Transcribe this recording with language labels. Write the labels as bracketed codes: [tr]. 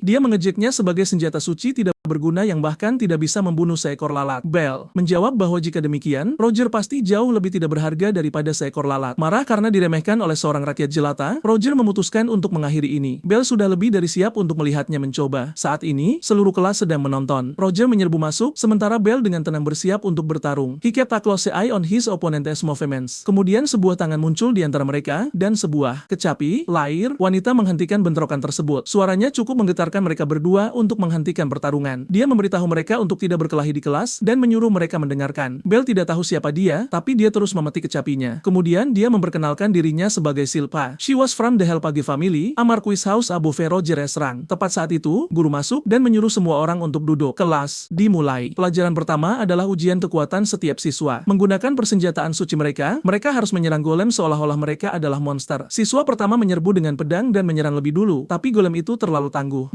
[id] Dia mengejeknya sebagai senjata suci tidak berguna yang bahkan tidak bisa membunuh seekor lalat. Bell menjawab bahwa jika demikian, Roger pasti jauh lebih tidak berharga daripada seekor lalat. Marah karena diremehkan oleh seorang rakyat jelata, Roger memutuskan untuk mengakhiri ini. Bell sudah lebih dari siap untuk melihatnya mencoba. Saat ini, seluruh kelas sedang menonton. Roger menyerbu masuk, sementara Bell dengan tenang bersiap untuk bertarung. [en] He kept a close eye on his opponent's movements. [id] Kemudian sebuah tangan muncul di antara mereka, dan sebuah kecapi, lahir, wanita menghentikan bentrokan tersebut. Suaranya cukup menggetarkan mereka berdua untuk menghentikan pertarungan. Dia memberitahu mereka untuk tidak berkelahi di kelas dan menyuruh mereka mendengarkan. Bell tidak tahu siapa dia, tapi dia terus memetik kecapinya. Kemudian dia memperkenalkan dirinya sebagai Silpa. [en] She was from the Helpage family, a marquis house above Roger S. Rank. [id] Tepat saat itu, guru masuk dan menyuruh semua orang untuk duduk. Kelas dimulai. Pelajaran pertama adalah ujian kekuatan setiap siswa. Menggunakan persenjataan suci mereka harus menyerang golem seolah-olah mereka adalah monster. Siswa pertama menyerbu dengan pedang dan menyerang lebih dulu, tapi golem itu terlalu tangguh.